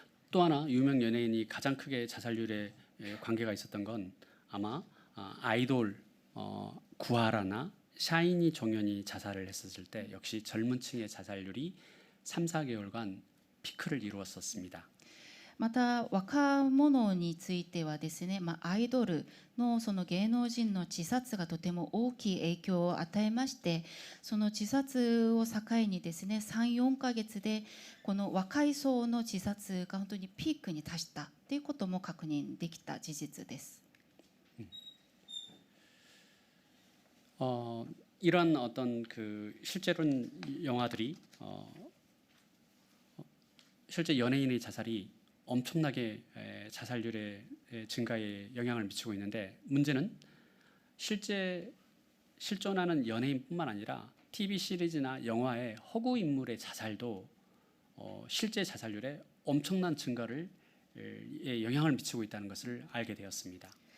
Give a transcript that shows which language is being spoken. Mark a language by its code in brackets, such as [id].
[ko] 또 하나 유명 연예인이 가장 크게 자살률에 관계가 있었던 건 아마 아이돌 구하라나 샤이니 종현이 자살을 했었을 때 역시 젊은 층의 자살률이 3, 4개월간 피크를 이루었었습니다. [ja] また若者についてはですね、アイドルのその芸能人の自殺がとても大きい影響を与えまして、その自殺を境にですね、3、4ヶ月でこの若い層の自殺が本当にピークに達したということも確認できた事実です。 [ko] 이런 어떤 그 실제로는 영화들이 실제 연예인의 자살이 엄청나게 자살률의 증가에 영향을 미치고 있는데 문제는 실제 실존하는 연예인뿐만 아니라 TV 시리즈나 영화의 허구 인물의 자살도 실제 자살률에 엄청난 증가를 영향을 미치고 있다는 것을 알게 되었습니다.